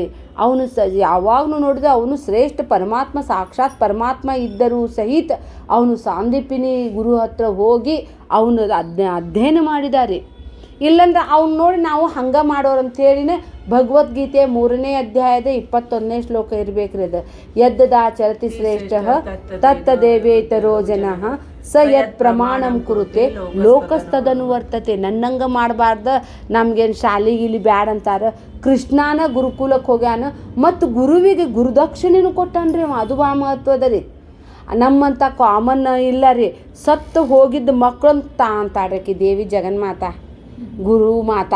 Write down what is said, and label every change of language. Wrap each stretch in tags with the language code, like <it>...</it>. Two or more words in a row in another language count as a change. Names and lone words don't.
<kn>ಅವನು ಯಾವಾಗಲೂ ನೋಡಿದ್ರೆ ಅವನು ಶ್ರೇಷ್ಠ ಪರಮಾತ್ಮ, ಸಾಕ್ಷಾತ್ ಪರಮಾತ್ಮ ಇದ್ದರೂ ಸಹಿತ ಅವನು ಸಾಂದೀಪಿನಿ ಗುರು ಹತ್ರ ಹೋಗಿ ಅವನು ಅಧ್ಯಯನ ಮಾಡಿದ್ದಾರೆ. ಇಲ್ಲಂದ್ರೆ ಅವ್ನು ನೋಡಿ ನಾವು ಹಂಗೆ ಮಾಡೋರು ಅಂಥೇಳಿನೇ ಭಗವದ್ಗೀತೆ 3ನೇ ಅಧ್ಯಾಯದ 21ನೇ ಶ್ಲೋಕ ಇರಬೇಕ್ರಿ.</kn> <sa>ಅದು ಯದ್ದದಾಚರತಿ ಶ್ರೇಷ್ಠ ತತ್ತದೇವೇತರೋ ಜನಃ ಸ ಯತ್ ಪ್ರಮಾಣಂ ಕುರುತೆ ಲೋಕಸ್ತದನು ವರ್ತತೆ.</sa> <kn>ನನ್ನಂಗೆ ಮಾಡಬಾರ್ದು, ನಮ್ಗೇನು ಶಾಲೆಗಿಲಿ ಬ್ಯಾಡ ಅಂತಾರೆ. ಕೃಷ್ಣನ ಗುರುಕುಲಕ್ಕೆ ಹೋಗ್ಯಾನ ಮತ್ತು ಗುರುವಿಗೆ ಗುರುದಕ್ಷಿಣೆನೂ ಕೊಟ್ಟಾನ್ರಿ ಅವ. ಅದು ಭಾಳ ಮಹತ್ವದ ರೀ. ನಮ್ಮಂಥ ಕಾಮನ್ ಇಲ್ಲ ರೀ. ಸತ್ತು ಹೋಗಿದ್ದ ಮಕ್ಕಳಂತ ಅಂತಾಡ್ರಿ ದೇವಿ ಜಗನ್ಮಾತಾ, ಗುರು ಮಾತಾ.</kn>